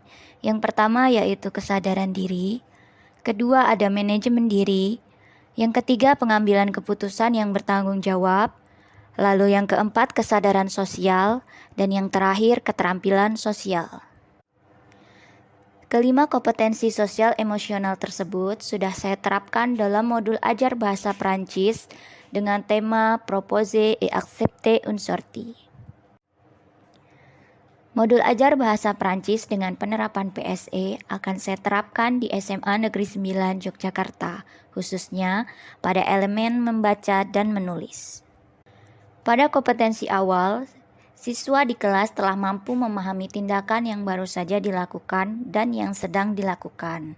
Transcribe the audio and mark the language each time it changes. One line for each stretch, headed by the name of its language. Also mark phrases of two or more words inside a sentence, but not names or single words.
Indonesian: Yang pertama yaitu kesadaran diri, kedua ada manajemen diri, yang ketiga pengambilan keputusan yang bertanggung jawab, lalu yang keempat kesadaran sosial, dan yang terakhir keterampilan sosial. Kelima kompetensi sosial emosional tersebut sudah saya terapkan dalam modul ajar bahasa Prancis dengan tema
French: Proposer et accepter une sortie.
Indonesian: Modul ajar bahasa Prancis dengan penerapan PSE akan saya terapkan di SMA Negeri 9 Yogyakarta, khususnya pada elemen membaca dan menulis. Pada kompetensi awal, siswa di kelas telah mampu memahami tindakan yang baru saja dilakukan dan yang sedang dilakukan.